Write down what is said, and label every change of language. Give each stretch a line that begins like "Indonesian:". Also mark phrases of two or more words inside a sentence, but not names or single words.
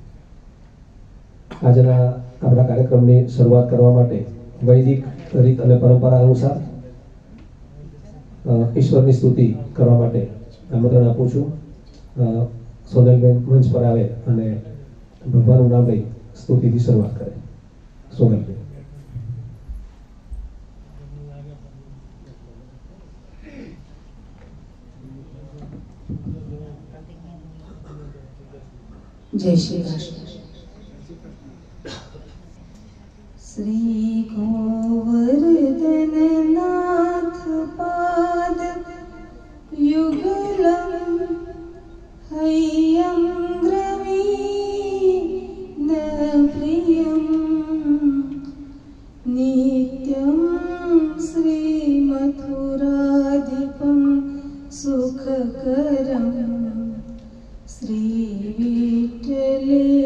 Gujarati: આજના આપણા કાર્યક્રમની શરૂઆત કરવા માટે વૈદિક રીત અને પરંપરા અનુસાર ઈશ્વરની સ્તુતિ કરવા માટે આમંત્રણ આપું છું. સોનલબેન મંચ પર આવે અને ભગવાનનું નામ લઈ સ્તુતિથી શરૂઆત કરે. સોનલબેન.
Hindi: जय श्री कृष्ण.
Sanskrit: श्री गोवर्धन नाथ पाद युगलम हय्यम ग्रवीण प्रियम नित्यम श्री मथुराधिपम सुखकरम श्री विठ्ठले